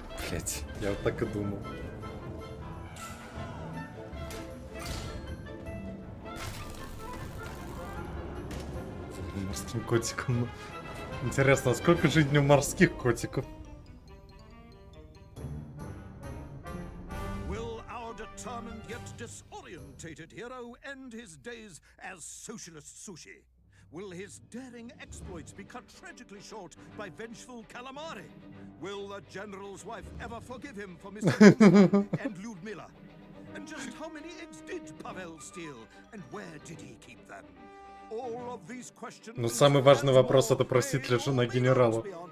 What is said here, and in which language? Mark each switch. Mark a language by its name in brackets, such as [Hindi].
[Russian] Блять, я вот так и думал. Морским котиком. Интересно, а сколько жизни у морских котиков? [English] Will our determined yet disorientated hero end his days as socialist sushi? Will his daring exploits be cut tragically short by vengeful calamari? Will the general's wife ever forgive him for missing and Ludmilla? And just how many eggs did Pavel steal? And where did he keep them? All of these questions. [Russian] Ну, самый важный вопрос — это просит ли жена генерала.